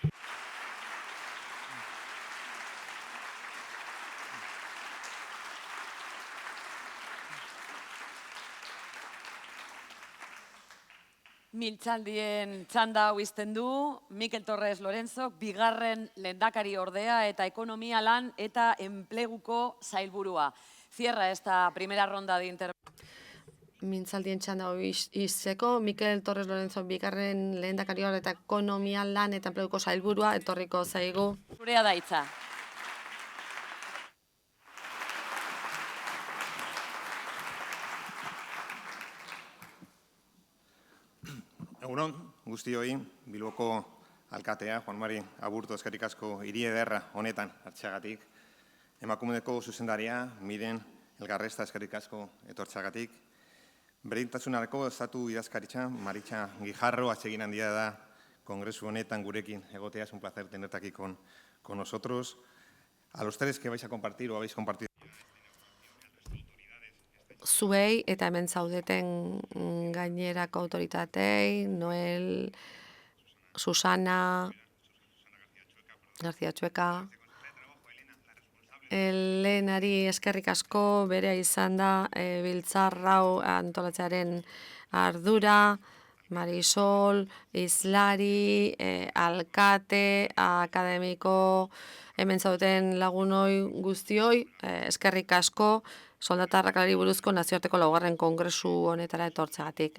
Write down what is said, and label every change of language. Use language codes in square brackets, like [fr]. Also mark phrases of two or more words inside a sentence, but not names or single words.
[eu] Mintzaldien txanda hau izten du, Mikel Torres Lorenzok, bigarren lehendakari ordea eta ekonomia lan eta enpleguko sailburua. [es] Cierra esta primera ronda de intervención. [eu] Mintzaldien txanda hau izteko, Mikel Torres Lorenzok, bigarren lehendakari ordea eta ekonomia lan eta enpleguko sailburua, etorriko zaigu. Zurea da hitza. Egunon, guztioi, Bilboko alkatea, Juan Mari Aburto eskerrik asko hiri ederra honetan hartzeagatik. Emakumeko zuzendaria, Miren Elgarresta eskerrik asko etortzeagatik. Berdintasunarako estatu idazkaritza, Maritxa Guijarro, atsegin handia da kongresu honetan gurekin egotea, [es] es un placer tenerte aquí con nosotros. A los tres que vais a compartir o habéis compartido. [eu] Zuei eta hemen zaudeten gainerako autoritatei, Noel, Susana, García Txueka, Elenari eskerrik asko berea izan da biltzarrau antolatzearen ardura, Marisol, Islari, alkate, akademiko, hemen zaudeten lagunoi guztioi, eskerrik asko, soldata arrakalari buruzko nazioarteko laugarren kongresu honetara etortzeagatik.